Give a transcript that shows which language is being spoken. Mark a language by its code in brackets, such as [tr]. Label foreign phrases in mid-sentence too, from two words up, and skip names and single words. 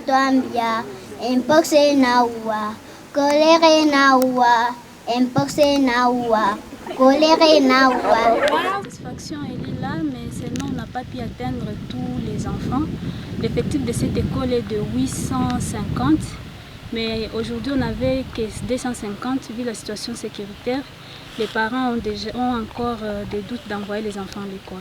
[fr] Gambia, mpox nawa, choléra nawa, mpox nawa, choléra nawa. La satisfaction elle est là, mais seulement on n'a pas pu atteindre tous les enfants. L'effectif de cette école est de 850, mais aujourd'hui on n'avait que 250 vu la situation sécuritaire. Les parents ont encore des doutes d'envoyer les enfants à l'école.